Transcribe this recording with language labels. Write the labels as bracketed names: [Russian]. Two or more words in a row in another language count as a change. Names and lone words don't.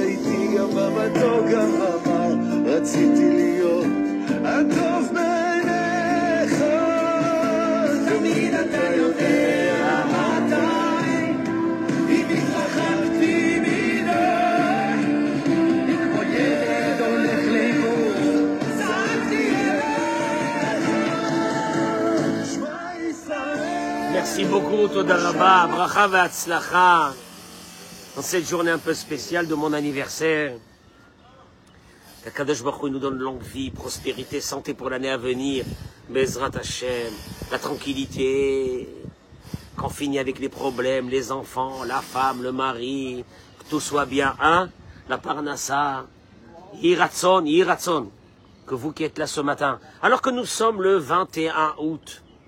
[Hebrew] איתי גם במתוק גם במר, רציתי להיות הטוב בעיניך, תמיד אתה יודע מתי אם התרחקתי מדי, כמו ילד הולך לאיבוד, צעקתי אליך, שמע ישראל. [French] Merci beaucoup, [Hebrew] תודה רבה, ברכה והצלחה. [French] Dans cette journée un peu spéciale de mon anniversaire, qu' [Hebrew] הקדוש ברוך הוא [French] nous donne longue vie, prospérité, santé pour l'année à venir, [Hebrew] בעזרת השם, [French] la tranquillité, qu'on finit avec les problèmes, les enfants, la femme, le mari, que tout soit bien, hein, la parnassa, [Hebrew] יהי רצון, יהי רצון, [French] que vous qui êtes là ce matin, alors que nous sommes le 21 août.